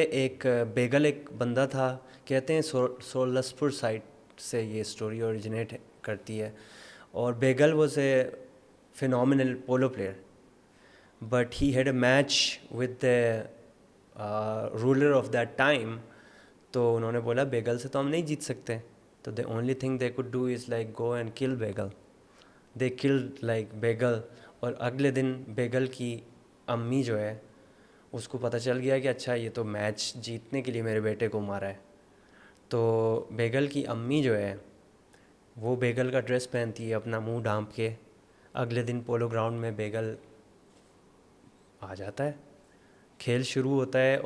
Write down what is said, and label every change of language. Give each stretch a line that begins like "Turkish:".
Urdu: ایک بیگل ایک بندہ تھا، کہتے ہیں سولسپور سائٹ سے یہ اسٹوری اوریجنیٹ کرتی ہے.
English: اور Beagle was a phenomenal polo player, but he had a match with the ruler of that time.
Urdu: تو انہوں نے بولا بیگل سے تو ہم نہیں جیت سکتے.
English: تو the only thing they could do is like go and kill بیگل. they killed like بیگل.
Urdu: اور اگلے دن بیگل کی امی جو ہے اس کو پتہ چل گیا کہ اچھا یہ تو میچ جیتنے کے لیے میرے بیٹے کو مارا ہے. تو بیگل کی امی جو ہے وہ بیگل کا ڈریس پہنتی ہے، اپنا منہ ڈھانپ کے. اگلے دن پولو گراؤنڈ میں بیگل آ جاتا ہے، کھیل شروع ہوتا ہے.